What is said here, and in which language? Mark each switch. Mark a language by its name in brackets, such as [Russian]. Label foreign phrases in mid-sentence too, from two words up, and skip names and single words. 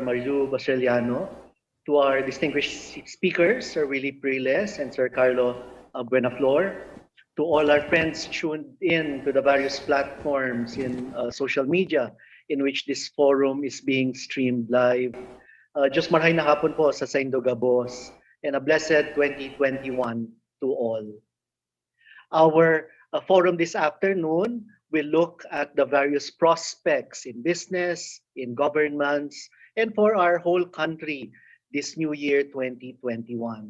[English] Marilu Baseliano, to our distinguished speakers, Sir Willie PRILLES and Sir CARLO Buenaflor, to all our friends tuned in to the various platforms in social media in which this forum is being streamed live. Just [Bikol] marhay na hapon po sa Saindo Gabos [English] and a blessed 2021 to all. Our forum this afternoon will look at the various prospects in business, in governments, and for our whole country this new year 2021.